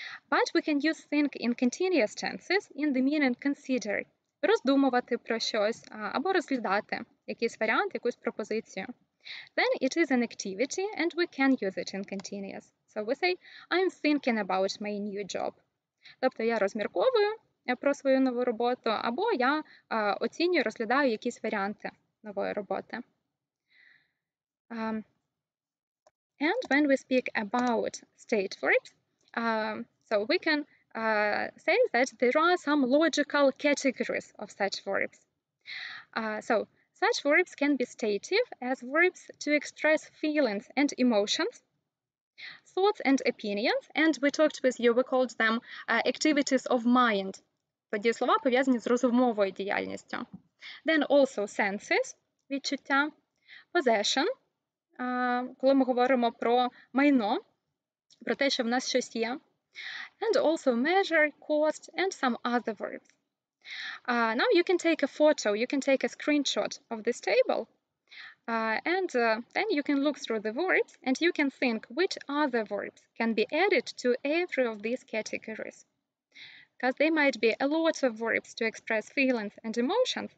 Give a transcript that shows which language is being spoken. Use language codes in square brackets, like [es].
[en] But we can use think in continuous tenses in the meaning consider, [uk] роздумувати про щось або розглядати якийсь варіант, якусь пропозицію. [en] Then it is an activity and we can use it in continuous. So we say, I'm thinking about my new job. [uk] Тобто я розмірковую про свою нову роботу, або я оцінюю, розглядаю якісь варіанти нової роботи. [en] And when we speak about state verbs, so we can say that there are some logical categories of such verbs. So such verbs can be stative as verbs to express feelings and emotions, thoughts and opinions, and we talked with you, we called them activities of mind. [uk] Тоді слова пов'язані з розумовою діяльністю. [en] Then also senses, [uk] відчуття, possession, коли ми говоримо про майно, про те, що в нас щось є, [en] and also measure, cost, and some other verbs. Now you can take a photo, you can take a screenshot of this table, and then you can look through the verbs and you can think which other verbs can be added to every of these categories. Because there might be a lot of verbs to express feelings and emotions.